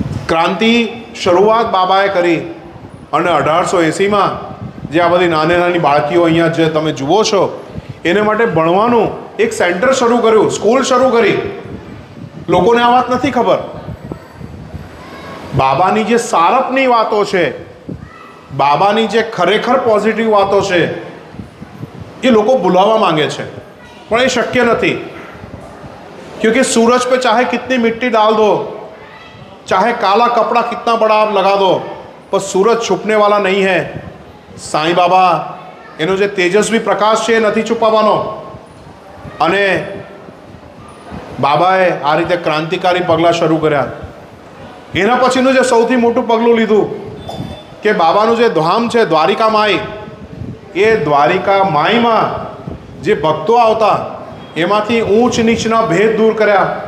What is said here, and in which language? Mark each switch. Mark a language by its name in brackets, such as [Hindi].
[Gujarati] ક્રાંતિ શરૂઆત બાબાએ કરી અને 1880માં જે આ બધી નાની બાળકીઓ અહીંયા જે તમે જુઓ છો એને માટે ભણવાનું એક સેન્ટર શરૂ કર્યું, સ્કૂલ શરૂ કરી. લોકોને આ વાત નથી ખબર. બાબાની જે સારપની વાતો છે, બાબાની જે ખરેખર પોઝિટિવ વાતો છે એ લોકો ભૂલાવવા માંગે છે, પણ એ શક્ય નથી. [Hindi] क्योंकि सूरज पे चाहे कितनी मिट्टी डाल दो, चाहे काला कपड़ा कितना बड़ा आप लगा दो, पर सूरज छुपने वाला नहीं है. [Gujarati] साईं बाबा એનો જે તેજસ્વી પ્રકાશ છે એ નથી છુપાવવાનો. અને બાબાએ આ રીતે ક્રાંતિકારી પગલાં શરૂ કર્યા. એના પછીનું જે સૌથી મોટું પગલું લીધું કે બાબાનું જે ધામ છે દ્વારિકા માઈ, એ દ્વારિકા માઈમાં જે ભક્તો આવતા એમાંથી ઊંચ નીચના ભેદ દૂર કર્યા.